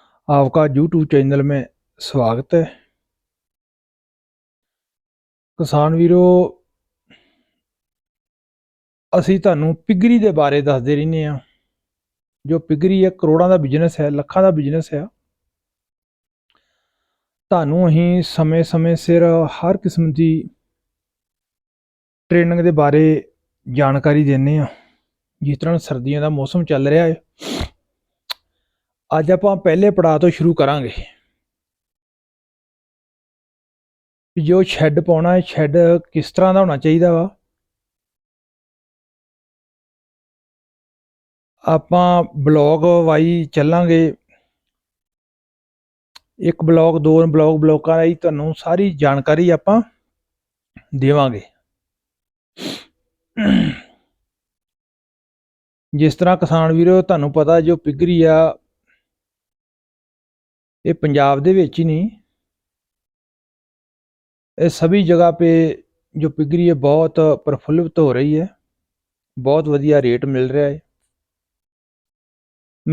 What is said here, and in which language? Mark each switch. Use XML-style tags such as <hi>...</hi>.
<hi>आपका YouTube channel में स्वागत है।</hi> <pa>किसान वीरो, ਅਸੀਂ ਤੁਹਾਨੂੰ ਪਿਗਰੀ ਦੇ ਬਾਰੇ ਦੱਸਦੇ ਰਹਿੰਦੇ ਹਾਂ। ਜੋ ਪਿਗਰੀ ਹੈ ਕਰੋੜਾਂ ਦਾ ਬਿਜ਼ਨਸ ਹੈ, ਲੱਖਾਂ ਦਾ ਬਿਜ਼ਨਸ ਹੈ। ਤੁਹਾਨੂੰ ਅਸੀਂ ਸਮੇਂ-ਸਮੇਂ ਸਿਰ ਹਰ ਕਿਸਮ ਦੀ ਟ੍ਰੇਨਿੰਗ ਦੇ ਬਾਰੇ ਜਾਣਕਾਰੀ ਦਿੰਦੇ ਹਾਂ। ਜਿਸ ਤਰ੍ਹਾਂ ਸਰਦੀਆਂ ਦਾ ਮੌਸਮ ਚੱਲ ਰਿਹਾ ਹੈ, ਅੱਜ ਆਪਾਂ ਪਹਿਲੇ ਪੜਾਅ ਤੋਂ ਸ਼ੁਰੂ ਕਰਾਂਗੇ। ਜੋ ਸ਼ੈੱਡ ਪਾਉਣਾ ਹੈ, ਸ਼ੈੱਡ ਕਿਸ ਤਰ੍ਹਾਂ ਦਾ ਹੋਣਾ ਚਾਹੀਦਾ ਵਾ। ਆਪਾਂ ਬਲੌਗ ਵਾਈ ਚੱਲਾਂਗੇ। ਇੱਕ ਬਲੌਗ, ਦੋ ਬਲੌਕਾਂ ਰਾਹੀਂ ਤੁਹਾਨੂੰ ਸਾਰੀ ਜਾਣਕਾਰੀ ਆਪਾਂ ਦੇਵਾਂਗੇ। ਜਿਸ ਤਰ੍ਹਾਂ ਕਿਸਾਨ ਵੀਰੋ, ਤੁਹਾਨੂੰ ਪਤਾ ਜੋ ਪਿਗਰੀ ਆ,</pa> <hi>ये पंजाब दे विच ही नहीं, ये सभी जगह पे जो पिगरी है बहुत प्रफुल्लित हो रही है, बहुत वधिया रेट मिल रहा है।</hi>